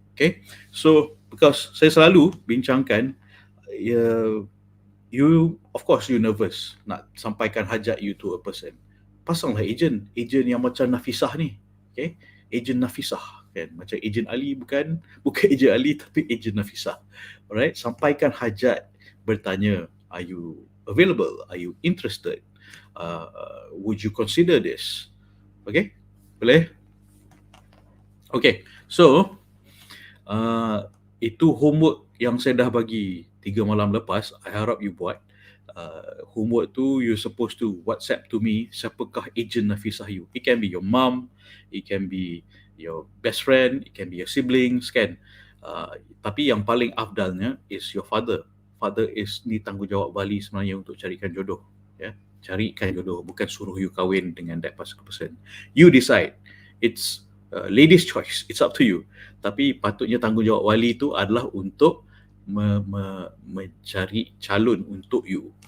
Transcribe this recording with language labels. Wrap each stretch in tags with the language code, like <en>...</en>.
<ms>Okay, so because saya selalu bincangkan,</ms> <en>you of course you nervous</en> <ms>nak sampaikan hajat you</ms> <en>to a person,</en> <ms>pasanglah agent yang macam Nafisah ni. Okay, agent Nafisah kan, macam agent Ali, bukan agent Ali tapi agent Nafisah.</ms> <en>Alright,</en> <ms>sampaikan hajat, bertanya,</ms> <en>are you available, are you interested, would you consider this?</en> <ms>Okay, boleh? Okay, so itu homework yang saya dah bagi 3 malam lepas. I harap you buat. Homework tu</ms> <en>you supposed to WhatsApp to me,</en> <ms>siapakah agent Nafisah you.</ms> <en>It can be your mom, it can be your best friend, it can be your siblings kan.</en> <ms>Tapi yang paling afdalnya</ms> <en>is your father. Father is</en> <ms>ni tanggungjawab wali sebenarnya untuk carikan jodoh. Ya, carikan jodoh, bukan suruh you kahwin dengan that person.</ms> <en>You decide. It's ladies choice, it's up to you.</en> <ms>Tapi patutnya tanggungjawab wali itu adalah untuk mencari calon untuk you.</ms>